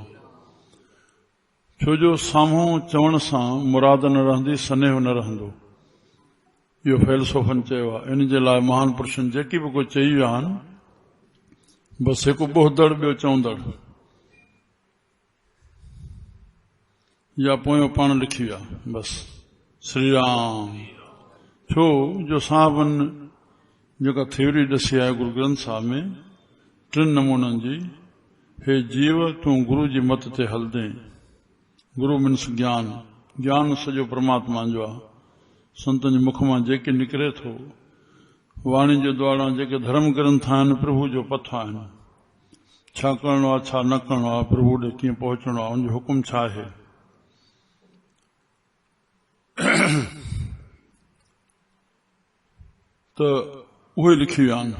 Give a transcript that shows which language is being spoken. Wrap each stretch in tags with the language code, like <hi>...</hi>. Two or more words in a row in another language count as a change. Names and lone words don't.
<sd>छो जो साम्हूं चवण सां मुराद न रहंदी, सनेह न रहंदो। इहो फ़ैलसोफ़नि चयो आहे। इन जे लाइ महान पुरुषनि जेकी बि कोई चई विया आहिनि, बसि हिकु ॿोहदड़ ॿियो चवंदड़, या पोयों पाण लिखी विया बस। श्री राम। छो जो साहबनि जेका थ्योरी ॾसी आहे गुरु ग्रंथ साहिब में 3 नमूननि जी, हे जीव तूं गुरु जी मत ते हलंदे। गुरु मीन्स ज्ञान, ज्ञान सॼो परमात्मा जो आहे। संतनि जे मुख मां जेके निकिरे थो, वाणी जे द्वारा जेके धर्म ग्रंथ आहिनि, प्रभु जो पथ आहिनि। छा करणो आहे, छा न करणो आहे, प्रभु ॾे कीअं पहुचणो आहे, उनजो हुकुम छा आहे, त उहे लिखी विया आहिनि।</sd>